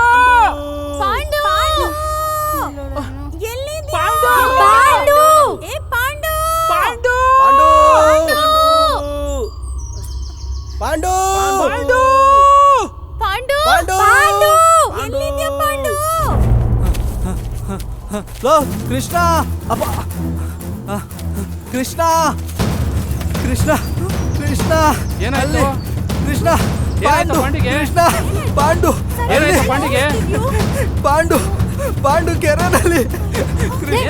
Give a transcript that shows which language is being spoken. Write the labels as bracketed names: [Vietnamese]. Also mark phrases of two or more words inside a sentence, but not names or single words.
[Kannada] ಪಾಂಡು ಎಲ್ಲಿದ್ಯಾ? ಪಾಂಡು ಏ ಪಾಂಡು ಪಾಂಡು ಪಾಂಡು ಪಾಂಡು ಪಾಂಡು ಪಾಂಡು ಎಲ್ಲಿದ್ಯಾ ಪಾಂಡು? ಲೋ ಕೃಷ್ಣ, ಅಪ್ಪ ಕೃಷ್ಣ ಕೃಷ್ಣ ಕೃಷ್ಣ ಏನಾಯ್ತು? ಕೃಷ್ಣ ಏನಾಯ್ತು ಪಾಂಡಿಗೆ? ಕೃಷ್ಣ ಪಾಂಡು ಏನಾಯ್ತು ಪಾಂಡಿಗೆ? ಪಾಂಡು ಪಾಂಡು ಕೆರೆನಲ್ಲಿ ಕೃಷ್ಣ